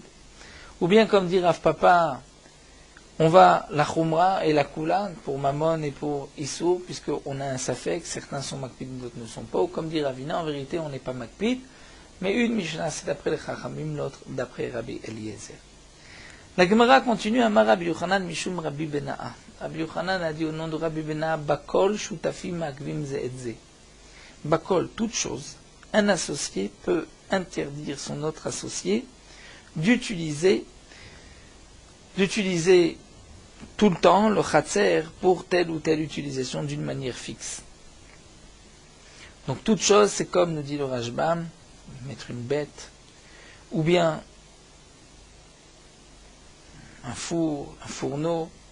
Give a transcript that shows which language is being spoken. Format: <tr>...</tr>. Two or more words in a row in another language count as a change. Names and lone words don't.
<fr>Ou bien, comme dit Rav Papa, on va la Khumra et la Kula pour Mammon et pour Issour, puisqu'on a un Safek, certains sont Makpid, d'autres ne sont pas. Ou comme dit Ravina, en vérité, on n'est pas Makpid, mais une Mishnah, c'est d'après les Chachamim, l'autre d'après Rabbi Eliezer. La Gemara continue,</fr> <he>אמר רבי יוחנן משום רבי בנאה.</he> <fr>Rabbi Yochanan a dit au nom de Rabbi Bena'a,</fr> <he>בכל שותפים מעכבים זה את זה.</he> <fr>Bakol, toute chose, un associé peut interdire son autre associé d'utiliser tout le temps le khatser pour telle ou telle utilisation d'une manière fixe. Donc toute chose, c'est comme nous dit le Rajbam, mettre une bête, ou bien un four, un fourneau.</fr>